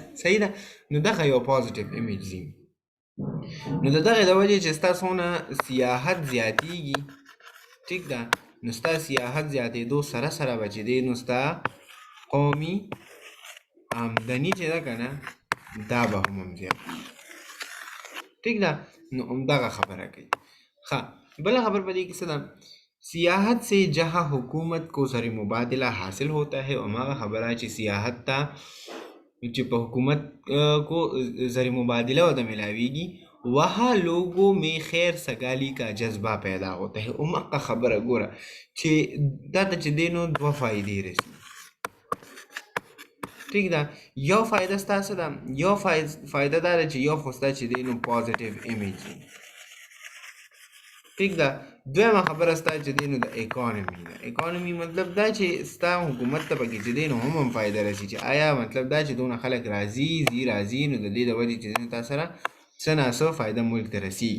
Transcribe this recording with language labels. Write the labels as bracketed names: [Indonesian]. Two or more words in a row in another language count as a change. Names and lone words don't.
[Pashto] صحیح ده، نو دغه یو [English] positive image [Pashto] ځي. نو د دغې د وجې چې ستا څونه سیاحت زیاتېږي، ټیک ده، نو ستا سیاحت زیاتېدو سره سره به چې دی نو ستا قومي آمدنی چې ده که نه دا به هم زیات ٹھیک ده. نو همدغه خبره کوي. ښه بله خبر په دې کې څه ده؟ [Urdu] سیاحت سے جہاں حکومت کو زر مبادلہ حاصل ہوتا ہے [Pashto] هماغه خبره چې سیاحت ته چې په [Urdu] حکومت کو زر مبادلہ [Pashto] ورته ملاویږي [Urdu] وہاں لوگوں میں خیر سگالی کا جذبہ پیدا ہوتا ہے. [Pashto] هماغه خبره ګوره چې دا ته چې دی نو دوه فایدې رسي. ٹھیک ده. یو فایده ستاسو ده، یو فایده دا ده چې یو خو ستا چې دی نو [English] positive image [Pashto] دی. ٹھیک ده. دویمه خبره ستا چې دی نو د اکانومي ده. اکانومي مطلب دا چې ستا حکومت ته پکې چې دی نو هم فایده رسي چې آیا مطلب دا چې دونه خلک راځي نو د دې د وجې چې دی نو تا سره څه ناڅه فایده ملک ته رسیږي.